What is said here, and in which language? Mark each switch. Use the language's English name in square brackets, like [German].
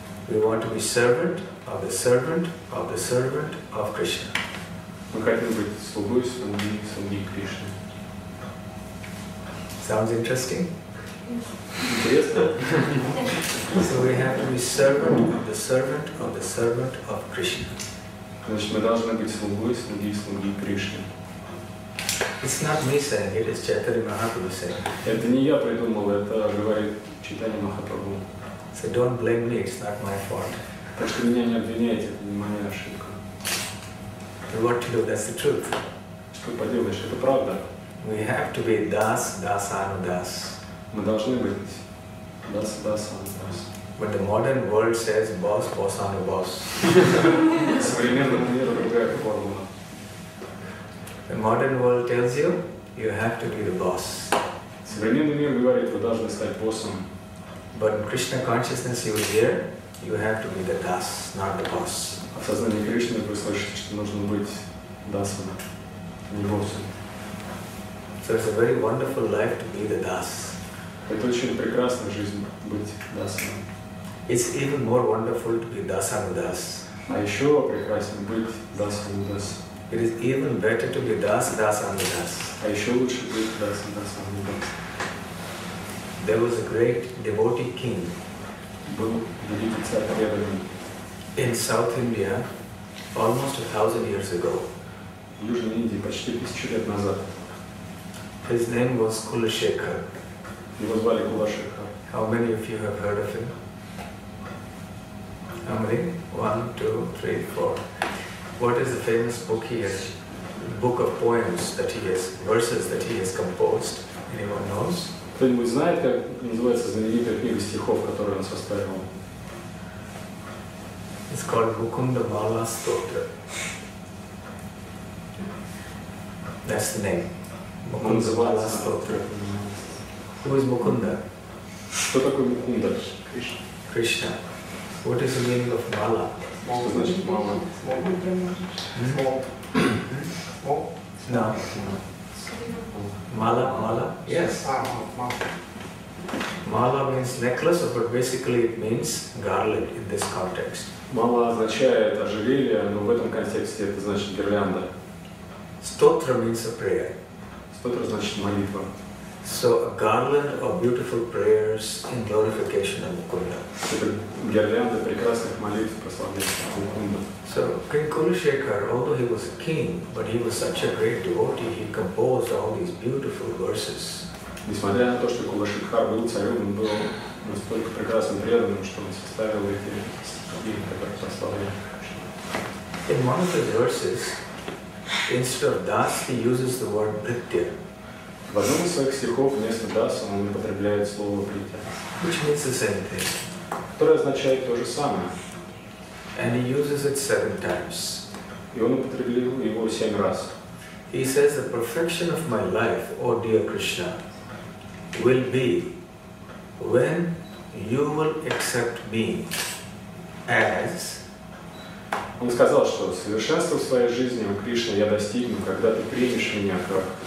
[English] We want to be servant of the servant of the servant of Krishna. [Russian] Мы хотим быть слугой слуги Кришны. [English] Sounds interesting? [Russian] Интересно? [English] So we have to be servant of the servant of the servant of Krishna. [Russian] Значит, мы должны быть слуги Кришны. [English] It's not me saying it, it's Chaitanya Mahaprabhu saying. [Russian] Это не я придумал, это говорит Чайтанья Махапрабху. [English] So don't blame me, it's not my fault. [Russian] Так что меня не обвиняйте, это не моя ошибка. [English] But what to do, that's the truth. [Russian] Что поделаешь, это правда. [English] We have to be das, dasanu das. [Russian] Мы должны быть das. [English] But the modern world says boss, bossanu boss. [Russian] Современному миру другая формула. [English] The modern world tells you, you have to be the boss. [Russian] Современный мир говорит, вы должны стать боссом. [English] But in Krishna consciousness you will hear, you have to be the das, not the boss. [Russian] А в сознании Кришны вы слышите, что нужно быть дасом, не боссом. [English] So it's a very wonderful life to be the das. [Russian] Это очень прекрасная жизнь быть дасом. [English] It's even more wonderful to be dasanu das. [Russian] А еще прекраснее быть дасом дас. [English] It is even better to be das, dasanu das. [Russian] А еще лучше быть дасом дас. [English] There was a great devotee king [Russian] Был великий царь преданный [English] in South India. almost 1000 years ago. [Russian] В Южной Индии почти 1000 лет назад. [English] His name was Kulashekar. [Russian] Его звали Кулашекар. [English] How many of you have heard of him? How many? 1, 2, 3, 4. What is the famous book he has? Book of poems that he has, verses that he has composed. Anyone knows? [Russian] Кто-нибудь знает, как называется знаменитая книга стихов, которую он составил? [English] It's called Mukunda Mala Stotra. That's the name. Mukunda Mala Stotra. Who is Mukunda? [Russian] Кто такой Мукунда? [English] Krishna. What is the meaning of Mala? [Russian] Что значит мама? [English] No. Mala? Yes. Mala means necklace, but basically it means garland in this context. [Russian] Мала означает ожерелье, но в этом контексте это значит гирлянда. [English] Stotra means a prayer. [Russian] Стотра значит молитва. [English] So a garland of beautiful prayers in glorification of Mukunda. [Russian] Это гирлянда прекрасных молитв прославления Мукунда. [English] So King Kulashekar, although he was a king, but he was such a great devotee, he composed all these beautiful verses. [Russian] Несмотря на то, что Кулашекар был царем, он был настолько прекрасным преданным, что он составил эти стихи, которые прославляют. [English] In one of his verses, instead of das, he uses the word bhritya, [Russian] В одном из своих стихов вместо даса он употребляет слово бритя, [English] which means the same thing. [Russian] которое означает то же самое. [English] And he uses it 7 times. [Russian] И он употребил его 7 раз. [English] He says, the perfection of my life, O dear Krishna, will be when you will accept me as. [Russian] Он сказал, что совершенство в своей жизни у Кришны я достигну, когда ты примешь меня как